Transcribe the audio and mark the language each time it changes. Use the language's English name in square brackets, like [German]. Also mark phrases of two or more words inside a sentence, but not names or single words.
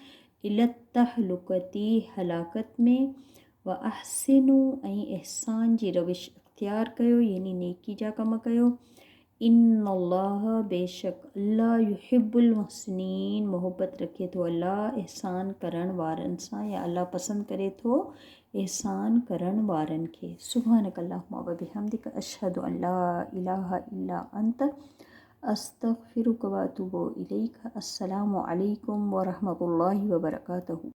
[Sindhi] इलतहलुकती हलाकत में [Arabic] وأحسنوا [Sindhi] ऐं अहसान जी रविश इख्तियार कयो यानी नेकी जा कम कयो इन्नल्लाह बेशक अल्लाह [Arabic] يحب المحسنين [Sindhi] मोहब्बत रखे थो अल्लाह एहसान करण वारनि सां या अल्लाह पसंदि करे थो एहसान करण वारनि खे [Arabic] سبحانك اللهم وبحمدك أشهد أن لا إله إلا أنت أستغفرك وأتوب إليك السلام عليكم ورحمة الله وبركاته.